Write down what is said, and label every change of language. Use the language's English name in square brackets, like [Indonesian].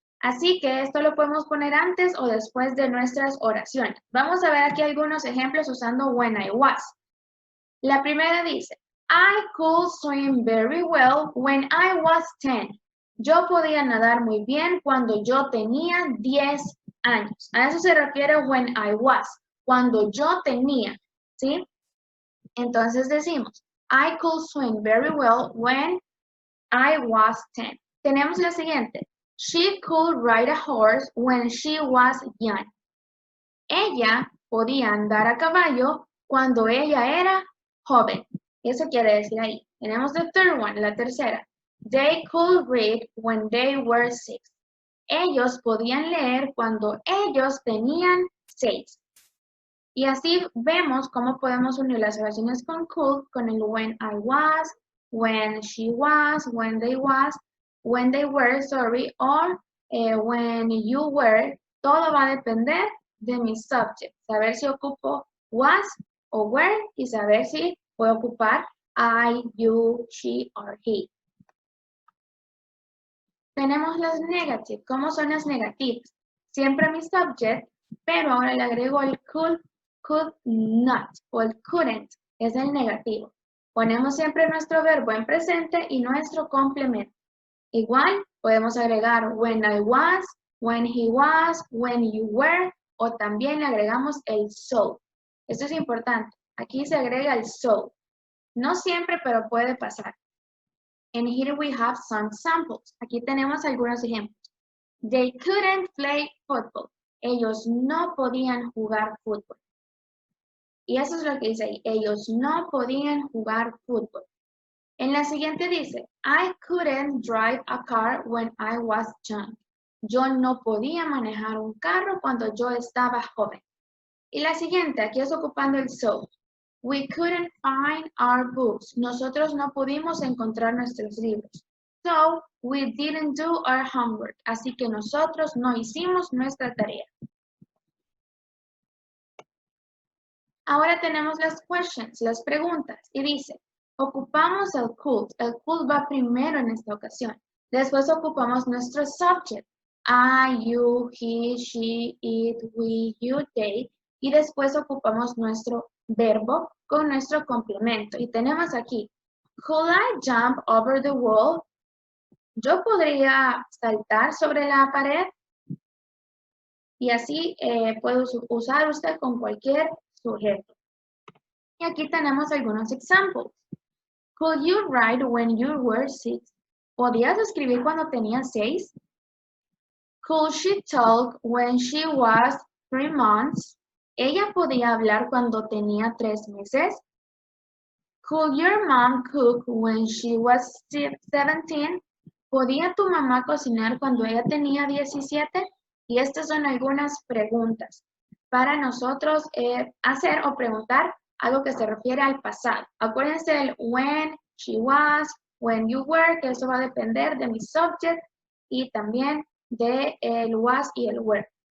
[Spanish] Así que esto lo podemos poner antes o después de nuestras oraciones. Vamos a ver aquí algunos ejemplos usando [English] when I was. [Spanish] La primera dice, [English] I could swim very well when I was 10. [Spanish] Yo podía nadar muy bien cuando yo tenía 10 años. A eso se refiere [English] when I was, [Spanish] cuando yo tenía, ¿sí? Entonces decimos, [English] I could swim very well when I was 10. [Spanish] Tenemos la siguiente. [English] She could ride a horse when she was young. [Spanish] Ella podía andar a caballo cuando ella era joven. Eso quiere decir ahí. Tenemos [English] the third one, [Spanish] la tercera. [English] They could read when they were 6. [Spanish] Ellos podían leer cuando ellos tenían 6. Y así vemos cómo podemos unir las oraciones con could con el [English] when I was, when she was, when they were, sorry, or when you were. [Spanish] Todo va a depender de mi subject. Saber si ocupo was o were y saber si puedo ocupar I, you, she, or he. Tenemos las negative. ¿Cómo son las negativas? Siempre mi subject, pero ahora le agrego el could not o el couldn't. Es el negativo. Ponemos siempre nuestro verbo en presente y nuestro complemento. Igual podemos agregar [English] when I was, when he was, when you were, [Spanish] o también le agregamos el so. Esto es importante. Aquí se agrega el so. No siempre, pero puede pasar. [English] And here we have some samples. [Spanish] Aquí tenemos algunos ejemplos. [English] They couldn't play football. [Spanish] Ellos no podían jugar fútbol. Y eso es lo que dice ahí. Ellos no podían jugar fútbol. En la siguiente dice, [English] I couldn't drive a car when I was young. [Spanish] Yo no podía manejar un carro cuando yo estaba joven. Y la siguiente, aquí es ocupando el so. We couldn't find our books. Nosotros no pudimos encontrar nuestros libros. So, we didn't do our homework. Así que nosotros no hicimos nuestra tarea. Ahora tenemos las questions, las preguntas. Y dice, ocupamos el could. El could va primero en esta ocasión. Después ocupamos nuestro subject. [English] I, you, he, she, it, we, you, they. [Spanish] Y después ocupamos nuestro verbo con nuestro complemento. Y tenemos aquí, [English] could I jump over the wall? [Spanish] Yo podría saltar sobre la pared. Y así puede usar usted con cualquier sujeto. Y aquí tenemos algunos ejemplos. [English] Could you write when you were 6? [Spanish] ¿Podías escribir cuando tenías 6? [English] Could she talk when she was 3 months? [Spanish] ¿Ella podía hablar cuando tenía 3 meses? [English] Could your mom cook when she was 17? [Spanish] ¿Podía tu mamá cocinar cuando ella tenía 17? Y estas son algunas preguntas para nosotros hacer o preguntar algo que se refiere al pasado. Acuérdense del [English] when, she was, when you were, [Spanish] que eso va a depender de mi subject y también de el was y el were.